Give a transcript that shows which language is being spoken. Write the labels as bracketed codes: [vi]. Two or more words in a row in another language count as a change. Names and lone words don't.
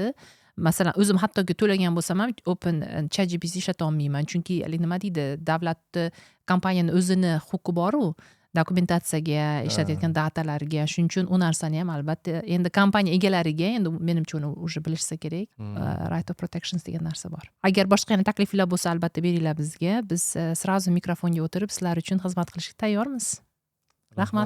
[uz] Masalan o'zim hattoki to'lagan bo'lsam ham Open ChatGPT ishlata olmayman, chunki nima deydi, davlatni kompaniyani o'zini huquqi bor-u, dokumentatsiyaga, ishlatayotgan datalariga. Shuning uchun u narsani ham albatta endi kompaniya egalariga endi menimcha uni уже bilishsa kerak. [en] Right of protections [uz] degan narsa bor. Agar boshqa yana takliflar bo'lsa, albatta beringlar bizga. Biz sразу mikrofonga o'tirib sizlar uchun xizmat qilishga tayyormiz. Rahmat.